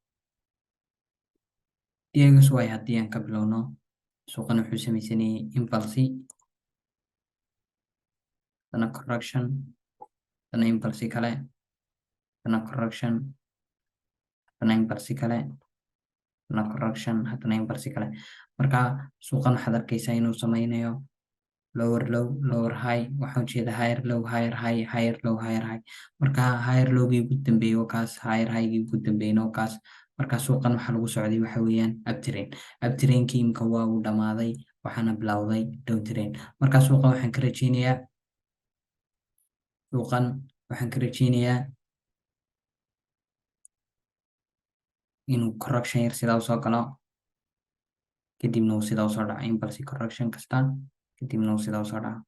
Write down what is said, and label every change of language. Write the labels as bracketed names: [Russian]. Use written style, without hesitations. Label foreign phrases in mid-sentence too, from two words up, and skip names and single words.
[Somali] DXY haddii aan ka bilowno, suuqan wuxuu samaysanayay impulse, dana correction, dana impulse kale, dana correction, dana impulse kale, dana correction, haddana impulse kale. Marka suuqan waxaad arkaysaa inuu samaynayo [English] lower low, lower high, [Somali] waxaan ujeedaa [English] higher low, higher high, higher low, higher high. [Somali] Marka [English] higher lowgii [Somali] ugu dambeeyay oo kaas, [English] higher highgii [Somali] ugu dambeeyay oo kaas. Marka suuqan waxa lagu socday waxa weeyaan uptrend. Uptrendkii imka waa uu dhamaaday, waxaana bilowday downtrend. Marka suuqan waxaan ka rajeynayaa inuu correction yar sidaa usoo galo, kadibna uu sidaa usoo dhaco [English] impulse correction [Somali] kasta, kadibna uu sidaa usoo dhaco.